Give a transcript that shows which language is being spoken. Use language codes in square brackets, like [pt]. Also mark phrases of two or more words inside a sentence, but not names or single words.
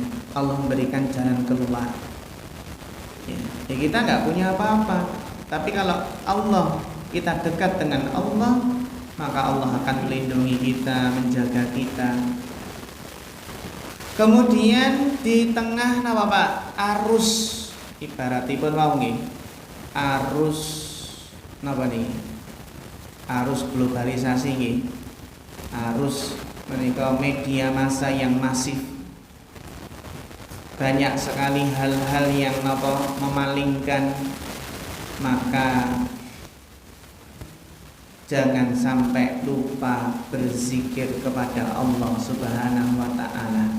[id] Allah memberikan jalan keluar. Ya kita nggak punya apa-apa, tapi kalau Allah, kita dekat dengan Allah, maka Allah akan melindungi kita, menjaga kita. Kemudian di tengah napa Pak? [jv] Arus ibaratipun wau nggih. Arus napa nih? Arus globalisasi nggih. [id] Arus menika media massa yang masif. Banyak sekali hal-hal yang memalingkan, maka jangan sampai lupa berzikir kepada Allah [ar] Subhanahu wa ta'ala.